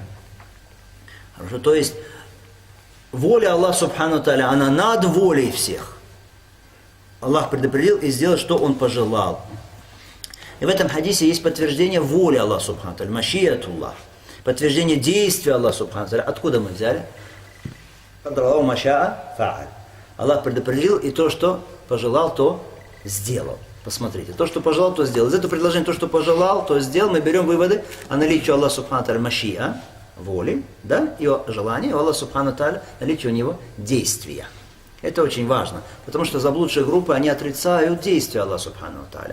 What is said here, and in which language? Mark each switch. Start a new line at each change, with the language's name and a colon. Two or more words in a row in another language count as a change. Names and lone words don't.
Russian: Хорошо? То есть воля Аллаха
Arabic: سبحانه وتعالى,
Russian: она над волей всех. Аллах предопределил и сделал, что Он пожелал. И в этом хадисе есть подтверждение воли Аллаха
Arabic: سبحانه وتعالى مشيئة الله.
Russian: Подтверждение действия Аллаха
Arabic: سبحانه وتعالى.
Russian: Откуда мы взяли?
Arabic: قدر الله ما شاء فعل.
Russian: Аллах предопределил, и то, что пожелал, то сделал. Посмотрите, то, что пожелал, то сделал. Из этого предложения, то, что пожелал, то сделал, мы берем выводы о наличии Аллаха
Arabic: سبحانه وتعالى مشيئة,
Russian: воли, да, его желания, у Аллаха
Arabic: سبحانه وتعالى
Russian: наличие у него действия. Это очень важно, потому что заблудшие группы, они отрицают действия Аллаха
Arabic: سبحانه وتعالى.